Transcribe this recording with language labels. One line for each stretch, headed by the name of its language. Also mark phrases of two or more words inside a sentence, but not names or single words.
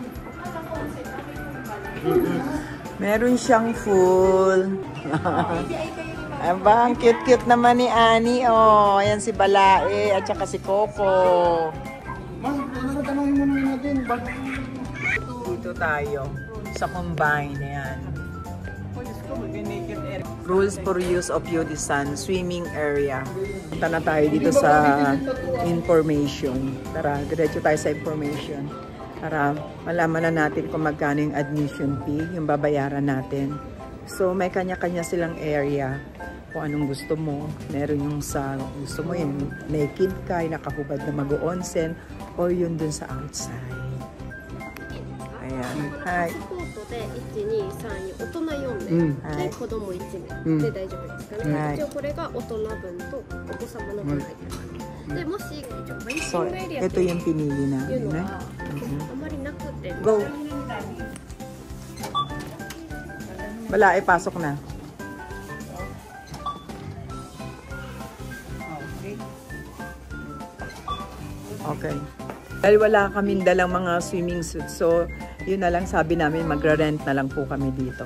Filipino: Meron siyang full. Aba, ang cute-cute naman ni Annie. Oh, ayan si Balae at saka si Coco. Tanongin mo naman natin. Dito tayo sa combine. Ayan.
English: Rules for use of Unisan swimming area.
Filipino: Punta na tayo dito sa information. Tara, diretso tayo sa information. Para malaman na natin kung magkano yung
English: admission fee,
Filipino: yung babayaran natin. So, may kanya-kanya silang area. Kung anong gusto mo. Meron yung sa gusto mo yung naked ka, yung nakahubad na mag-onsen, or yun dun sa outside. Ayan. Hi.
Japanese: で1、2、3、4大人4名、で子供1名、で大丈夫ですかね、一応これが大人分とお子様の分入ってます、でもし一応バイキングエリアっていうのはあまりなくて
English: Go!
Filipino: Wala, pasok na.
English: Okay.
Filipino: Dahil wala kaming dalang mga
English: swimming suits,
Filipino: so yun na lang sabi namin, magra-rent na lang po kami dito.